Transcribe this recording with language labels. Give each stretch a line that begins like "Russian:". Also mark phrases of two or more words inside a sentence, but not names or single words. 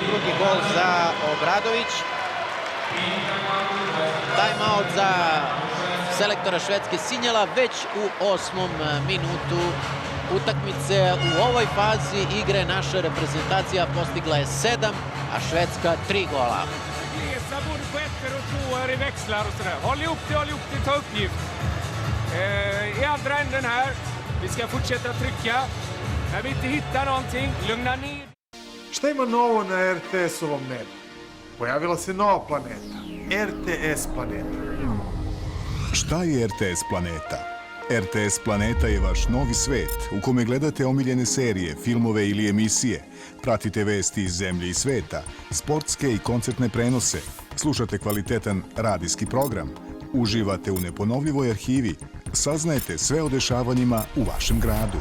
Serbian: Drugi gol za Obradović. Time out za selektora Švedske Sinjela već u 8. minutu utakmice. U ovoj fazi igre naša reprezentacija postigla je 7, a Švedska 3 gola.
Swedish: Resa både på ettor och tvåor i växlar och sådär. Håll ihop det, ta uppgift. I andra änden här. Vi ska fortsätta trycka. När vi inte hittar någonting, lugna ner.
Serbian: Šta ima novo na RTS-ovom nebu? Pojavila se nova planeta. RTS planeta. Šta je RTS planeta? RTS planeta je vaš novi svet u kome gledate omiljene serije, filmove ili emisije, pratite vesti iz zemlje i sveta, sportske i koncertne prenose, slušate kvalitetan radijski program, uživate u neponovljivoj arhivi, saznajete sve o dešavanjima u vašem gradu.